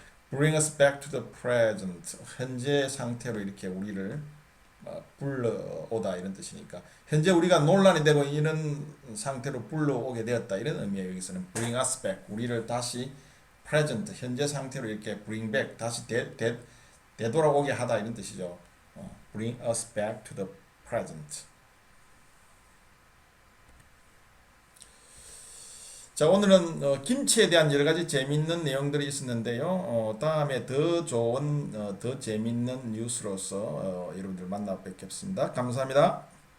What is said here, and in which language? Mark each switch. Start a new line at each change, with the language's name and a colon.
English: bring us back to the present
Korean: 현재 상태로 이렇게 우리를 불러오다 이런 뜻이니까 현재 우리가 논란이 되고 이런 상태로 불러오게 되었다 이런 의미예요. 여기서는
English: bring us back
Korean: 우리를 다시 present 현재 상태로 이렇게 bring back 다시 되돌아오게 하다 이런 뜻이죠.
English: bring us back to the present.
Korean: 자, 오늘은 김치에 대한 여러 가지 재밌는 내용들이 있었는데요. 다음에 더 좋은 더 재밌는 뉴스로서 여러분들 만나 뵙겠습니다. 감사합니다.